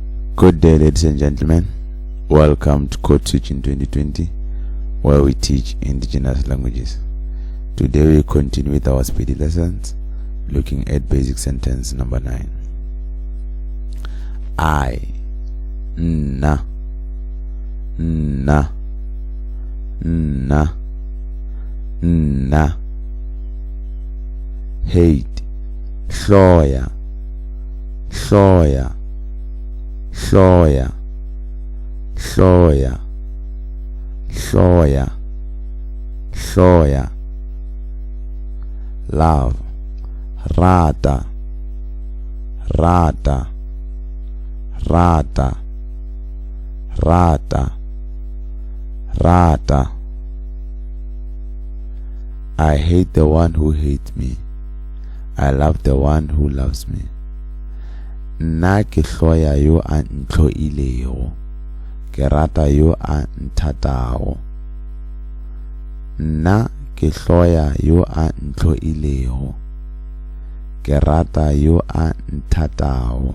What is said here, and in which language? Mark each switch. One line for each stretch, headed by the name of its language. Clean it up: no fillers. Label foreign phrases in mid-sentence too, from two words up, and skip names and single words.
English: Good day, ladies and gentlemen. Welcome to Code Switch in 2020, where we teach indigenous languages. Today we continue with our Sepedi lessons, looking at basic sentence number 9. I,
Northern Sotho: na, na, na, na. Hate, hloya, hloya, hloya, hloya, hloya, hloya. Love, rata, rata, rata, rata, rata.
English: I hate the one who hates me. I love the one who loves me.
Northern Sotho: Nna ke hloya yo a ntlhoilego, ke rata yo a nthatago. Nna ke hloya yo a ntlhoilego, ke rata yo a nthatago.